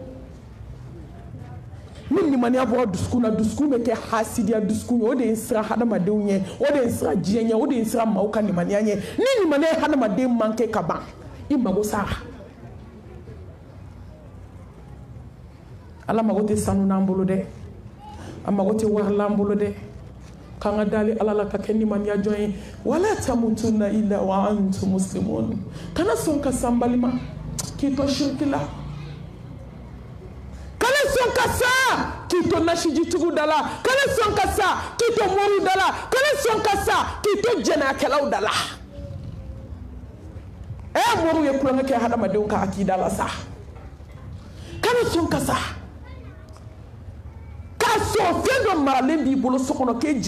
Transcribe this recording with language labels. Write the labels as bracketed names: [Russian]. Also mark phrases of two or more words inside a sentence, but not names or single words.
[Bambara] ni limaniya bɔra dusukun na dusukun bɛ kɛ hasidiya dusukun ye o de ye n siran hadamadenw ɲɛ o de ye n siran diɲɛ ɲɛ o de ye n siran maaw ka limaniya ɲɛ ni limaniya ye hadamaden manke ka ban i mago sara ala mago tɛ sanu n'an bolo dɛ a mago tɛ wari l'an bolo dɛ k'an ka dali ala la ka kɛ limaniya jɔn ye [Arabic] ولا تموتن إلا وأنتم مسلمون [Bambara] kana sɔn ka san balima k'i to shiriki la kana sɔn ka sa k'i to nasijitigiw da la kana sɔn ka sa k'i to moriw da la kana sɔn ka sa k'i to jɛnɛyakɛlaw da la moriw ye kulonkɛ kɛ hadamadenw ka akida la sa kana sɔn ka sa k'a sɔn fɛn dɔ maralen b'i bolo so kɔnɔ k'e